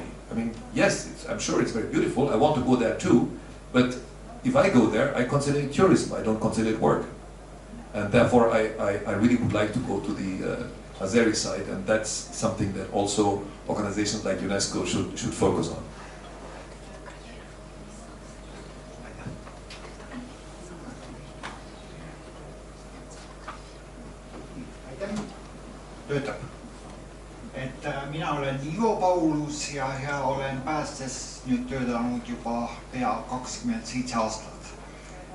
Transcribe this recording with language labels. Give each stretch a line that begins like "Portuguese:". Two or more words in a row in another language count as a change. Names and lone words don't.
English: I mean, yes, I'm sure it's very beautiful, I want to go there too, but if I go there, I consider it tourism, I don't consider it work. And therefore, I really would like to go to the Azeri side, and that's something that also organizations like UNESCO should focus on.
Estonian: Töötab. Mina olen Ivo Paulus ja olen päästes nüüd töötanud juba pea 27 aastat.